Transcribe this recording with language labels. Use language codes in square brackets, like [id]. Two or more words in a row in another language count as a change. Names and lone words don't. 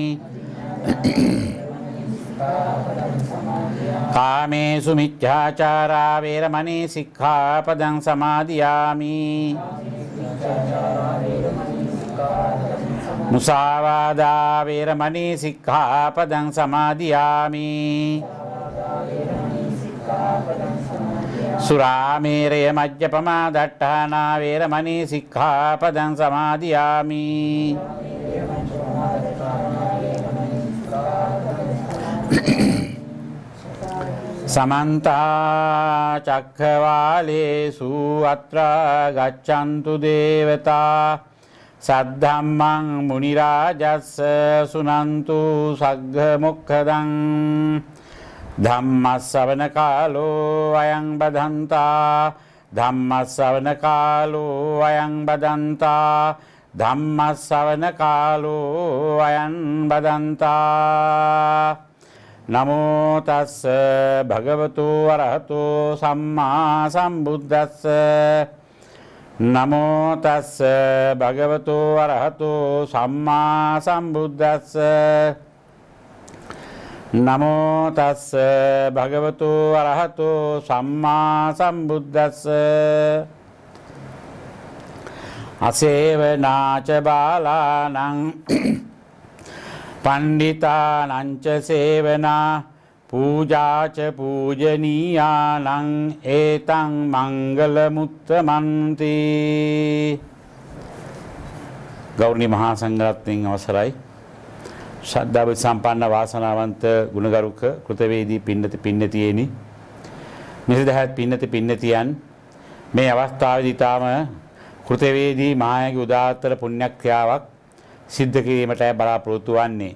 [pi] කාමේසු මිච්ඡාචාරා වේරමණී සික්ඛාපදං සමාදියාමි මුසාවාදා වේරමණී සික්ඛාපදං සමාදියාමි සුරාමේරය මජ්ජපමා දට්ඨානා වේරමණී සික්ඛාපදං සමාදියාමි සමන්තා චක්ඛවාලේසු අත්‍රා ගච්ඡන්තු දේවතා සද්ධම්මං මුනි රාජස්ස සුනන්තු සග්ග මොක්ඛදං ධම්මස්සවන කාලෝ අයං බදන්තා ධම්මස්සවන කාලෝ අයං බදන්තා ධම්මස්සවන කාලෝ අයං බදන්තා නමෝ තස්ස භගවතු අරහතෝ සම්මා සම්බුද්දස්ස නමෝ තස්ස භගවතු අරහතෝ සම්මා සම්බුද්දස්ස නමෝ තස්ස භගවතු අරහතෝ සම්මා සම්බුද්දස්ස අසේවනාච බාලානං පණ්ඩිතානංච සේවනා පූජාච පූජනීයානං ඒතං මංගල මුත්තමන්ති. [si] ගෞරවනීය මහා සංඝරත්නයන් අවසරයි. ශ්‍රද්ධාව සම්පන්න වාසනාවන්ත ගුණගරුක කෘතවේදී පින්නතියේනි නිසදහත් පින්නතියන් මේ අවස්ථාවේදී තාම කෘතවේදී මායාගේ උදාාරතර පුණ්‍යක්‍රියාවක් සිද්ධ කිරීමට බලාපොරොත්තු වන්නේ.